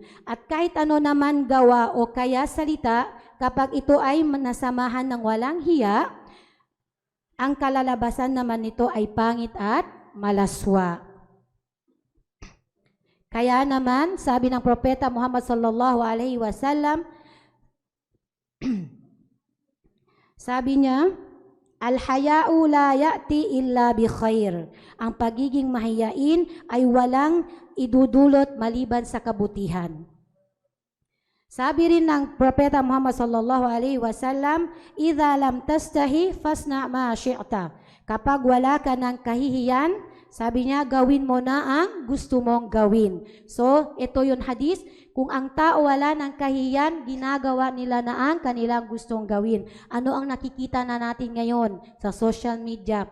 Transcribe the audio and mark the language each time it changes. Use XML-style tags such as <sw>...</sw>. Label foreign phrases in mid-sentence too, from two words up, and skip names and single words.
<tl>At kahit ano naman gawa o kaya salita, kapag ito ay nasamahan ng walang hiya, ang kalalabasan naman nito ay pangit at malaswa. Kaya naman, sabi ng propeta Muhammad</tl> <ar>صلى الله عليه وسلم,</ar> <tl>sabi niya,</tl> <ar>الحياء لا يأتي إلا بخير.</ar> <tl>Ang pagiging mahiyain ay walang idudulot maliban sa kabutihan. Sabi rin ng propeta Muhammad</tl> <ar>صلى الله عليه وسلم إذا لم تستح فاصنع ما شئت.</ar> <tl>Kapag wala ka ng kahihiyan, sabi niya, gawin mo na ang gusto mong gawin. So, ito yung hadis. Kung ang tao wala ng kahihiyan, ginagawa nila na ang kanilang gustong gawin. Ano ang nakikita na natin ngayon sa</tl> <en>social media?</en>